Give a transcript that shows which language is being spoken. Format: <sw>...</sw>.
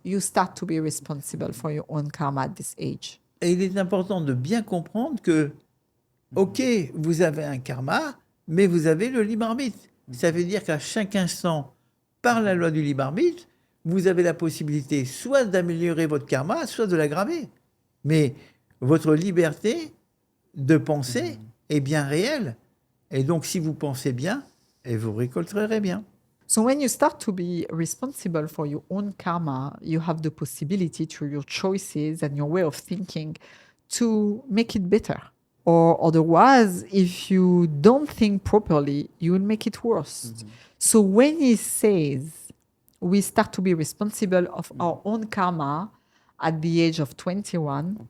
<en>You start to be responsible for your own karma at this age.</en> <fr>Et il est important de bien comprendre que, ok, vous avez un karma, mais vous avez le libre arbitre. Ça veut dire qu'à chaque instant, par la loi du libre arbitre, vous avez la possibilité soit d'améliorer votre karma, soit de l'aggraver. Mais votre liberté de penser est bien réelle. Et donc, si vous pensez bien, et vous récolterez bien.</fr> <en>So when you start to be responsible for your own karma, you have the possibility through your choices and your way of thinking to make it better. Or otherwise, if you don't think properly, you will make it worse. So when he says we start to be responsible of our own karma at the age of 21,</en>